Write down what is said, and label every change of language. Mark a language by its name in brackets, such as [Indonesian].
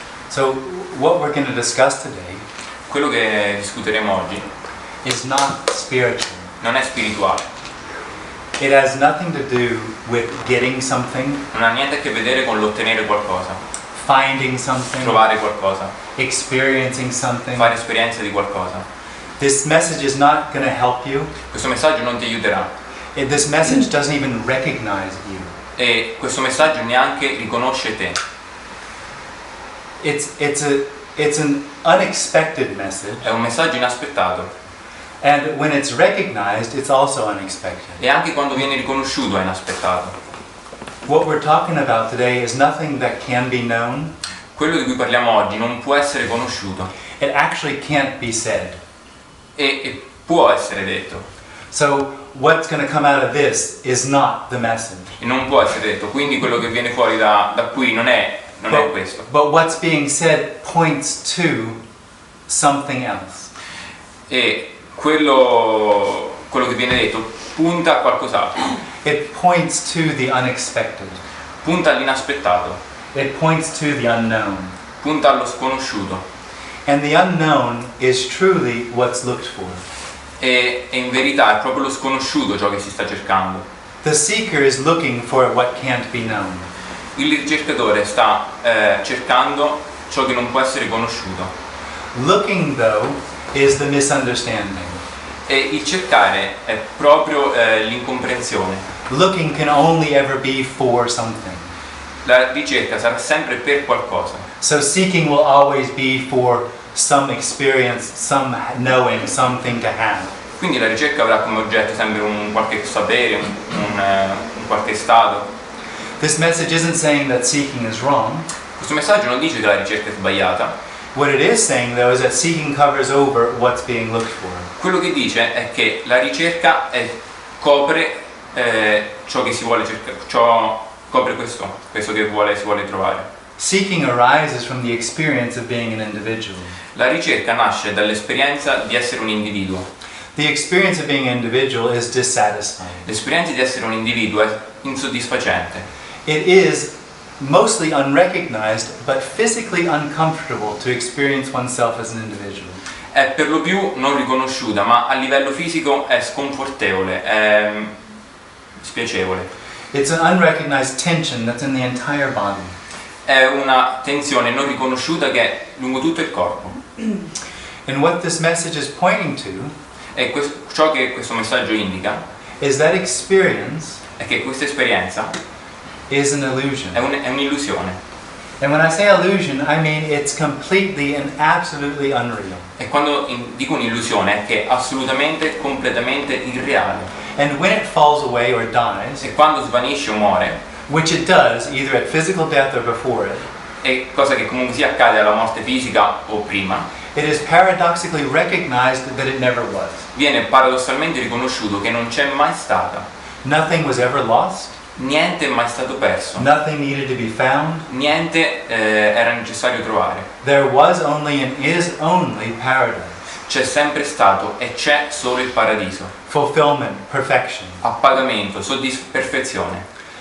[English] So, what we're going to discuss today [Italian] Quello che discuteremo oggi [English] is not spiritual. [Italian] non è spirituale, [English] It has nothing to do with getting something, [Italian] non ha niente a che vedere con l'ottenere qualcosa, [English] finding something, [Italian] trovare qualcosa, [English] experiencing something. [Italian] fare esperienza di qualcosa. [English] This message is not going to help you. [Italian] Questo messaggio non ti aiuterà [English] This message doesn't even recognize you. [Italian] e questo messaggio neanche riconosce te. [English] It's an unexpected message, [Italian] È un messaggio inaspettato [English] and when it's recognized, it's also unexpected. [Italian] e anche quando viene riconosciuto è inaspettato. [English] What we're talking about today is nothing that can be known. [Italian] Quello di cui parliamo oggi non può essere conosciuto [English] It actually can't be said. [Italian] e può essere detto [English] So what's going to come out of this is not the message. [Italian] e non può essere detto. Quindi quello che viene fuori da qui non è questo. [English] But what's being said points to something else. [Italian] E quello che viene detto punta a qualcos'altro, [English] It points to the unexpected. [Italian] punta all'inaspettato, [English] It points to the unknown. [Italian] punta allo sconosciuto [English] And the unknown is truly what's looked for. [Italian] e in verità è proprio lo sconosciuto ciò che si sta cercando. [English] The seeker is looking for what can't be known. [Italian] Il ricercatore sta cercando ciò che non può essere conosciuto [English] Looking, though, is the misunderstanding. [Italian] e il cercare è proprio l'incomprensione. [English] Looking can only ever be for something. [Italian] La ricerca sarà sempre per qualcosa. [English] So seeking will always be for some experience, some knowing, something to have. [Italian] Quindi la ricerca avrà come oggetto sempre un qualche sapere, un qualche stato. [English] This message isn't saying that seeking is wrong. [Italian] Questo messaggio non dice che la ricerca è sbagliata. [English] What it is saying, though, is that seeking covers over what's being looked for. [Italian] Quello che dice è che la ricerca copre ciò che si vuole cercare, copre questo che si vuole trovare. [English] Seeking arises from the experience of being an individual. [Italian] La ricerca nasce dall'esperienza di essere un individuo. [English] The experience of being an individual is dissatisfying. [Italian] L'esperienza di essere un individuo è insoddisfacente. [English] It is mostly unrecognized, but physically uncomfortable to experience oneself as an individual. [Italian] È per lo più non riconosciuta, ma a livello fisico è sconfortevole, è spiacevole. [English] It's an unrecognized tension that's in the entire body. [Italian] È una tensione non riconosciuta che è lungo tutto il corpo. [English] And what this message is pointing to [Italian] E ciò che questo messaggio indica [English] is that experience [Italian] è che questa esperienza [English] is an illusion. [Italian] è un'illusione. [English] And when I say illusion, I mean it's completely and absolutely unreal. [Italian] E quando dico un'illusione è che è assolutamente, completamente irreale. [English] And when it falls away or dies, [Italian] E quando svanisce o muore, [English] which it does either at physical death or before it, [Italian] è cosa che comunque sia accade alla morte fisica o prima, [English] it is paradoxically recognized that it never was. [Italian] viene paradossalmente riconosciuto che non c'è mai stata. [English] Nothing was ever lost. [Italian] Niente è mai stato perso. [English] Nothing needed to be found. [Italian] Niente era necessario trovare. [English] There was only and is only paradise. [Italian] C'è sempre stato e c'è solo il paradiso. [English] Fulfillment, perfection. [Italian] Appagamento, perfezione.